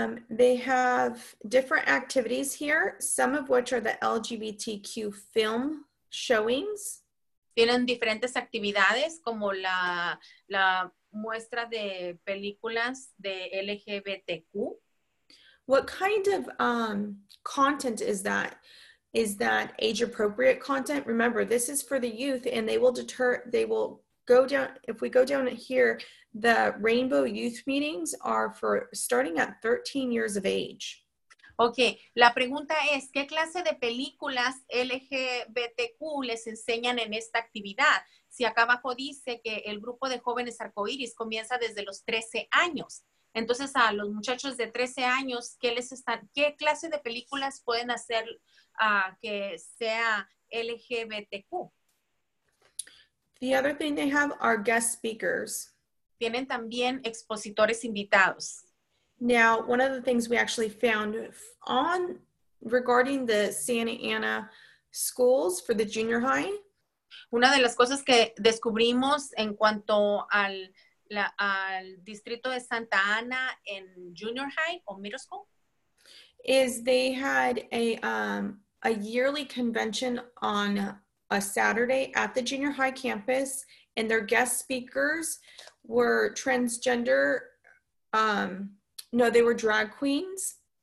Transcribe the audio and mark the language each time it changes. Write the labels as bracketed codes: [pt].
[en] They have different activities here, some of which are the LGBTQ film showings. [es] Tienen diferentes actividades como la muestra de películas de LGBTQ. [en] What kind of content is that? Is that age-appropriate content? Remember, this is for the youth, and they will go down, if we go down here, the Rainbow Youth Meetings are for starting at 13 years of age. [es] Ok, la pregunta es, ¿qué clase de películas LGBTQ les enseñan en esta actividad? Si acá abajo dice que el grupo de jóvenes arcoíris comienza desde los 13 años. Entonces, a los muchachos de 13 años, ¿qué clase de películas pueden hacer que sea LGBTQ? [en] The other thing they have are guest speakers. [es] Tienen también expositores invitados. [en] Now, one of the things we actually found regarding the Santa Ana schools for the junior high. [es] Una de las cosas que descubrimos en cuanto al distrito de Santa Ana en junior high o middle school [en] is they had a yearly convention on a Saturday at the junior high campus, and their guest speakers were transgender, no, they were drag queens.